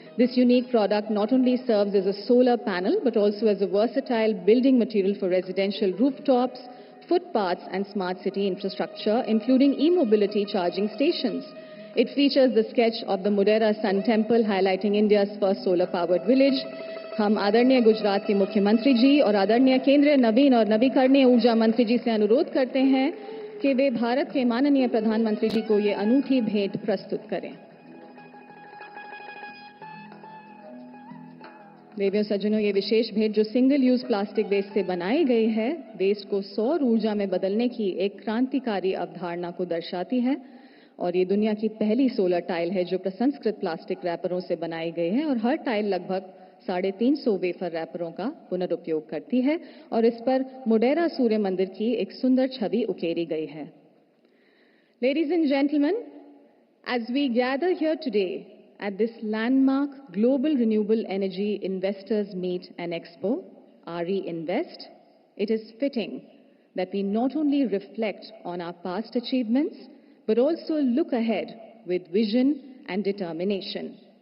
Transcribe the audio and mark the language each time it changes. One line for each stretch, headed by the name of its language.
English: This unique product not only serves as a solar panel, but also as a versatile building material for residential rooftops, footpaths, and smart city infrastructure, including e-mobility charging stations. It features the sketch of the Modhera Sun Temple, highlighting India's first solar-powered village.
Hindi: हम आदरणीय गुजरात के मुख्यमंत्री जी और आदरणीय केंद्रीय नवीन और नवीकरणीय ऊर्जा मंत्री जी से अनुरोध करते हैं कि वे भारत के माननीय प्रधानमंत्री जी को ये अनूठी भेंट प्रस्तुत करें। देवियों सज्जनों, ये विशेष भेंट जो सिंगल यूज प्लास्टिक वेस्ट से बनाई गई है, वेस्ट को सौर ऊर्जा में बदलने की एक क्रांतिकारी अवधारणा को दर्शाती है और ये दुनिया की पहली सोलर टाइल है जो प्रसंस्कृत प्लास्टिक रैपरों से बनाई गई है और हर टाइल लगभग 350 वेफर रैपरों का पुनरुपयोग करती है और इस पर मोढेरा सूर्य मंदिर की एक सुंदर छवि उकेरी गई है।
English: Ladies and gentlemen, as we gather here today at this landmark Global Renewable Energy Investors Meet and Expo, RE-Invest, it is fitting that we not only reflect on our past achievements, but also look ahead with vision and determination.